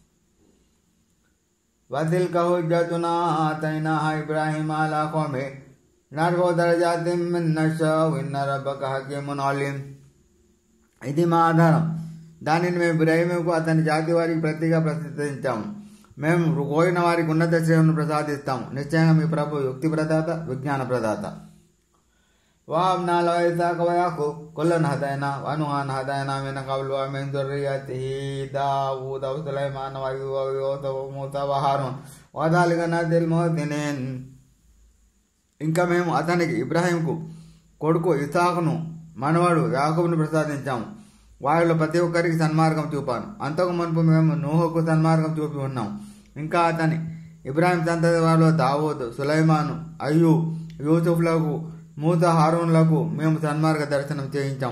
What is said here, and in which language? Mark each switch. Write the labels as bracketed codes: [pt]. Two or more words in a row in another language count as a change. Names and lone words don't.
[ar] وتلك حجتنا آتيناها إبراهيم على قومه نرفع درجات من نشاء إن ربك حكيم عليم. [te] ఇది మా ఆధారం. దానిని మేము ఇబ్రాహీముకు అతని జాతి వారికి ప్రతిగా ప్రసిద్ధించాము. మేము కోరిన వారికి ఉన్నత శ్రేణులను ప్రసాదిస్తాము. నిశ్చయంగా మీ ప్రభు యుక్తి ప్రదాత, విజ్ఞాన ప్రదాత. [ar] وَوَهَبْنَا لَهُ إِسْحَاقَ وَيَعْقُوبَ كُلًّا هَدَيْنَا وَنُوحًا هَدَيْنَا مِن قَبْلُ وَمِن ذُرِّيَّتِهِ دَاوُودَ وَسُلَيْمَانَ وَأَيُّوبَ وَيُوسُفَ وَمُوسَىٰ وَهَارُونَ وَكَذَٰلِكَ نَجْزِي الْمُحْسِنِينَ. [te] ఇంకా మేము అతనికి ఇబ్రాహీంకు కొడుకు ఇస్హాకును మనవడు యాకూబును ప్రసాదించాము. వారిలో ప్రతి ఒక్కరికి సన్మార్గం చూపాను. అంతకు మునుపు మేము నూహుకు సన్మార్గం చూపి ఉన్నాం. ఇంకా అతని ఇబ్రాహీం సంతతి వారిలో దావూదు, సులైమాను, అయ్యూబ్, యూసుఫ్లకు, మూసా, హారూన్లకు మేము సన్మార్గ దర్శనం చేయించాం.